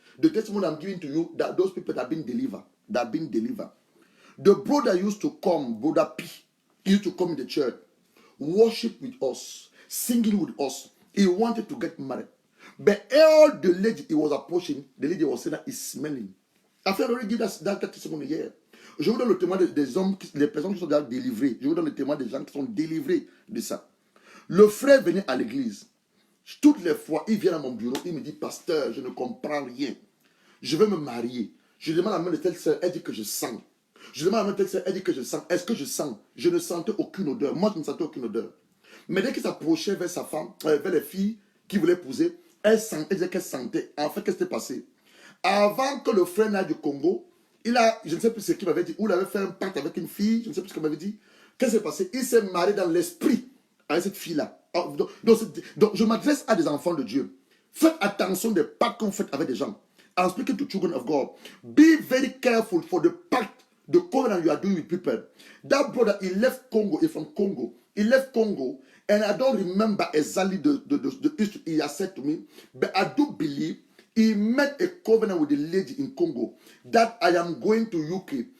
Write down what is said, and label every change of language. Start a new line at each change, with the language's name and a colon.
English: The testimony I'm giving to you, that those people that have been delivered. The brother used to come, Brother P, he used to come in the church, worship with us, singing with us. He wanted to get married. But all the lady he was approaching, the lady was saying that he's smelling. I feel already give that testimony here.
French: Je vous donne le témoin des hommes, les personnes qui sont déjà délivrées. Je vous donne le témoin des gens qui sont délivrés de ça. Le frère venait à l'église. Toutes les fois, il vient à mon bureau, il me dit, pasteur, je ne comprends rien. Je veux me marier. Je demande à la main de telle sœur, elle dit que je sens. Je demande à la main de telle sœur, elle dit que je sens. Est-ce que je sens? Je ne sentais aucune odeur. Moi, je ne sentais aucune odeur. Mais dès qu'il s'approchait vers sa femme, vers les filles qui voulaient épouser, elle disait qu'elle sentait. En fait, qu'est-ce qui s'est passé? Avant que le frère n'aille du Congo, je ne sais plus ce qu'il m'avait dit, ou il avait fait un pacte avec une fille, je ne sais plus ce qu'il m'avait dit. Qu'est-ce qui s'est passé? Il s'est marié dans l'esprit avec cette fille-là. Donc, je m'adresse à des enfants de Dieu. Faites attention des pactes que vous faites avec des gens.
English: I'm speaking to children of God. Be very careful for the pact, the covenant you are doing with people. That brother, he left Congo, he's from Congo. He left Congo, and I don't remember exactly the history he has said to me, but I do believe he made a covenant with the lady in Congo that I am going to UK.